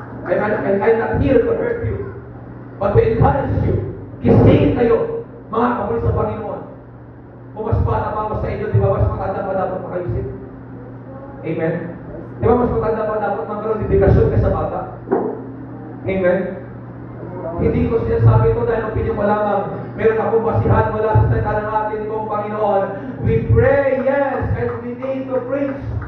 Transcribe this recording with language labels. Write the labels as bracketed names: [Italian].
[English] I'm not here to hurt you, but to encourage you. [Filipino] Gisingin kayo, mga kapatid sa Panginoon. Kung mas bata pa sa inyo, di ba mas matanda pa dapat makaisip? Amen? Di ba mas matanda pa dapat magkaroon dedikasyon ka sa bata. Amen? Hindi ko sinasabi ito dahil opinion ko lamang. Meron akong basihan mula sa salita ng ating kong Panginoon. [English] We pray, yes, and we need to preach.